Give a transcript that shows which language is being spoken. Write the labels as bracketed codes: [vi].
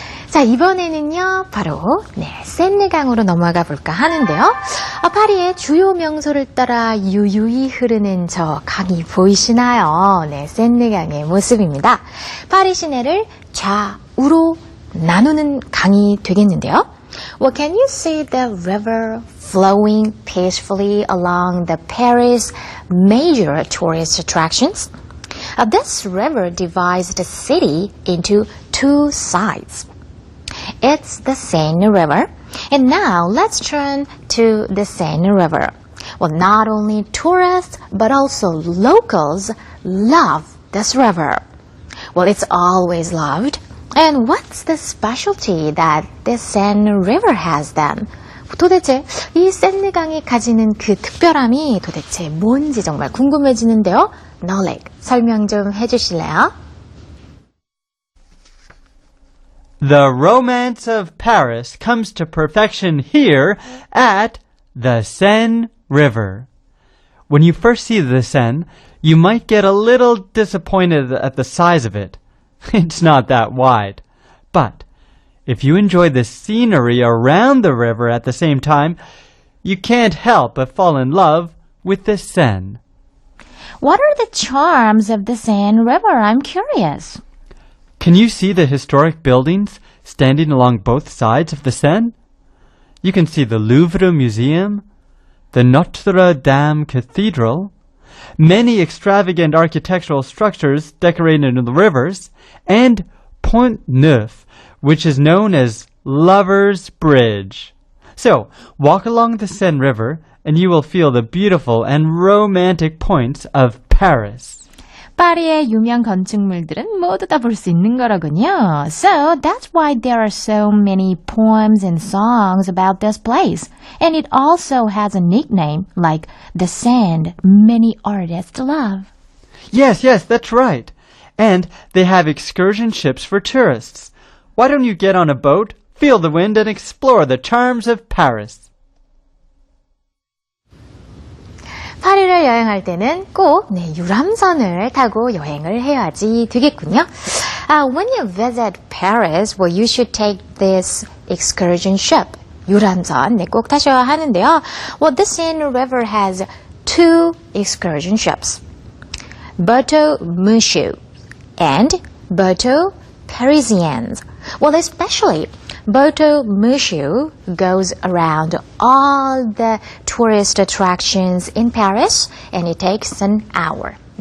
[ko] 자, 이번에는요, 바로, 샌느강으로 넘어가 볼까 하는데요. 파리의 주요 명소를 따라 유유히 흐르는 저 강이 보이시나요? 네, 샌느강의 모습입니다. 파리 시내를 좌우로 나누는 강이 되겠는데요. [en] Well, can you see the river flowing peacefully along the Paris major tourist attractions? This river divides the city into two sides. It's the Seine River. And now let's turn to the Seine River. Well, not only tourists, but also locals love this river. Well, it's always loved. And what's the specialty that the Seine River has then? [ko] 도대체 이 샌느강이 가지는 그 특별함이 도대체 뭔지 정말 궁금해지는데요. 너렉 설명 좀 해주실래요? [en] The romance of Paris comes to perfection here at the Seine River. When you first see the Seine, you might get a little disappointed at the size of it. It's not that wide. But if you enjoy the scenery around the river at the same time, you can't help but fall in love with the Seine. What are the charms of the Seine River? I'm curious. Can you see the historic buildings standing along both sides of the Seine? You can see the Louvre Museum, the Notre Dame Cathedral, many extravagant architectural structures decorated in the rivers, and Pont Neuf, which is known as Lover's Bridge. So, walk along the Seine River and you will feel the beautiful and romantic points of Paris. [ko] 파리의 유명 건축물들은 모두 다 볼 수 있는 거로군요. [en] So that's why there are so many poems and songs about this place. And it also has a nickname like the sand many artists love. Yes, that's right. And they have excursion ships for tourists. Why don't you get on a boat, feel the wind, and explore the charms of Paris? [ko] 파리를 여행할 때는 꼭 유람선을 타고 여행을 해야지 되겠군요. [en] When you visit Paris, well, you should take this excursion ship. [ko] 유람선 꼭 타셔야 하는데요. [en] Well, the Seine River has two excursion ships. Bateau Mouchou and Bateau Parisiens. Well, especially Bateau Mouchou goes around all the tourist attractions in Paris and it takes an hour.